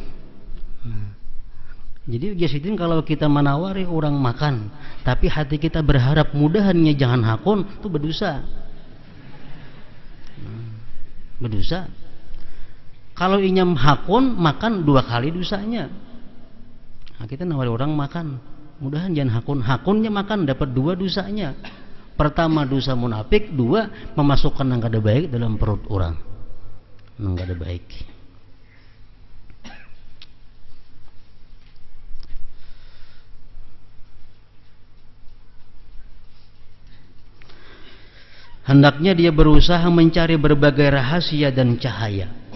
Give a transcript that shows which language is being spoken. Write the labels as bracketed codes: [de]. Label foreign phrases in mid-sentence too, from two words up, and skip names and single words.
[id] Jadi ujar Sidin kalau kita menawari orang makan, tapi hati kita berharap mudahannya jangan hakun, itu berdosa. Berdosa. [bjn] Kalau inyam hakun makan 2 kali dosanya. [id] Nah, kita nawari orang makan, mudahan jangan hakun. [bjn] Hakunnya makan dapat 2 dosanya. [id] Pertama dosa munafik, 2 memasukkan yang kada baik dalam perut orang. Yang kada baik. Hendaknya dia berusaha mencari berbagai rahasia dan cahaya.